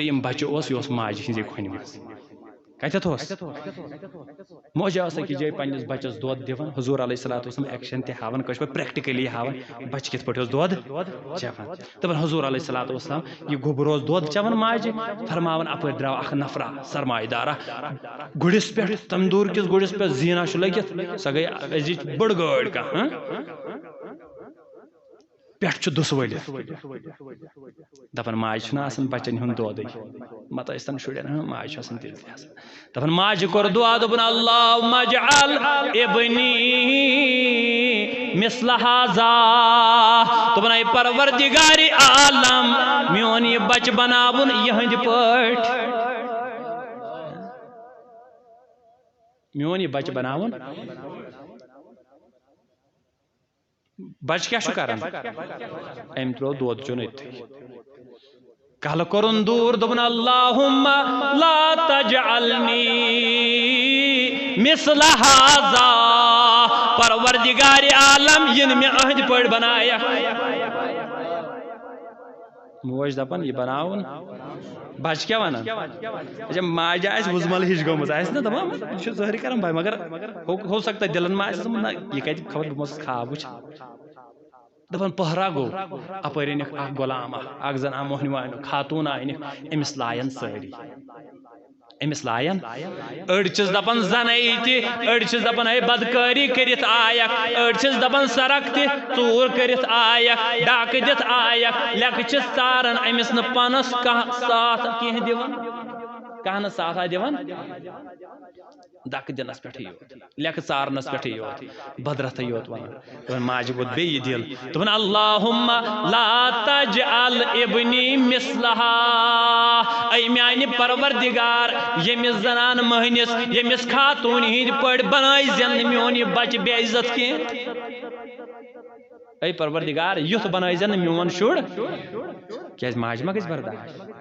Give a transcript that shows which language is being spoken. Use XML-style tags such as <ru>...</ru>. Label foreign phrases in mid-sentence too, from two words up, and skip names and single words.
<ks>ترٛیٚیِم بچہٕ اوس یہِ اوس ماجہِ ہٕنٛزے کھۄنہِ منٛز کتٮ۪تھ اوس موجہ ٲس أکِس جایہِ پننِس بچس دۄد دِوان حضوٗر</ks> <ar>علیہ الصلوٰتُ وسلام</ar> <ks>ایکشن تہِ ہاوان کٲشِر پٲٹھۍ پریکٹِکلی ہاوان بچہِ کِتھ پٲٹھۍ اوس دۄد چٮ۪وان دپان حضوٗر</ks> <ar>علیہ الصلوٰتُ وسلام</ar> <ks>یہِ گوٚبُر اوس دۄد چٮ۪وان ماجہِ فرماوان اپٲرۍ درٛاو اکھ نفرا سرمایہِ دارا گُرِس پٮ۪ٹھ تندوٗر کِس گُرِس پٮ۪ٹھ زیٖنہ چھُ لٔگِتھ سۄ گٔے أزِچ بٔڑ گٲڑۍ کانٛہہ پٮ۪ٹھ چھُ دُسہٕ ؤلِتھ دپان ماجہِ چھُنہ آسان بچن ہُنٛد دۄدٕے مت ٲسۍ تن شُرٮ۪ن ماجہِ چھُ آسان تیٚلہِ تہِ آسان دپان ماجہِ کوٚر دُعا دوٚپُن</ks> <ar>اللہُمَّ اجعل ابنی مثل ہذا</ar> <ks>دوٚپُن اے پروردگارِ عالم میون یہِ بچہٕ بناوُن یِہنٛدِ پٲٹھۍ میون یہِ بچہٕ بناوُن بچہ کیا چھُ کران أمۍ ترٛوو دۄد چوٚن أتتھٕے کلہٕ کوٚرُن دوٗر دوٚپُن</ks> <ar>اللہُمَّ لا تجعلنی مثل ہذا</ar> <ks>پروردگارِ عالم یِنہٕ مےٚ أہنٛدِ پٲٹھۍ بنایکھ موج دپان یہِ بناوُن بچہ کیٛاہ ونان اچھا ماجہِ آسہِ وُزمل ہِش گٔمٕژ آسہِ نا دپان یہِ چھُ ظٲہری کران بھاے مگر</ks> <ur>ہو سکتا ہے</ur> <ks>دلن ما آسہِ دوٚپمُت نہ یہِ کتہِ خبر بہٕ ما اوسُس خواب وٕچھان دپان پہرا گوٚو اپٲرۍ أنِکھ اکھ غلام اکھ زن آو موہنیوٗ أنِکھ خاتوٗن أنِکھ أمِس لایَن سٲری أمِس لایَن أڑۍ چھِس دپان زناے تہِ أڑۍ چھِس دپان ہے بدکٲری کٔرِتھ آیکھ أڑۍ چھِس دپان سرق تہِ ژوٗر کٔرِتھ آیکھ ڈاکہٕ دِتھ آیکھ لیٚکھٕ چھِس ژاران أمِس نہٕ پانس کانٛہہ ساتھ کینٛہہ دِوان کانٛہہ نہٕ ساتھا دِوان دکہٕ دِنس پٮ۪ٹھٕے یوت لیٚکھٕ ژارنس پٮ۪ٹھٕے یوت بدرتھٕے یوت ونان دپان ماجہِ ووت بیٚیہِ دِل دوٚپُن</ks> <ar>اللہُمَّ لا تجعل ابنی مثلہا</ar> <ks>اے میانہِ پروردگار ییٚمِس زنان مٔہنِس ییٚمِس خاتوٗنہِ ہِنٛدۍ پٲٹھۍ بنٲیزٮ۪ن نہٕ میون یہِ بچہٕ بے عزت کینٛہہ اے پروردگار یُتھ بنٲیزٮ۪ن نہٕ میون شُر کیٛازِ ماجہِ ما گژھِ برداش</ks>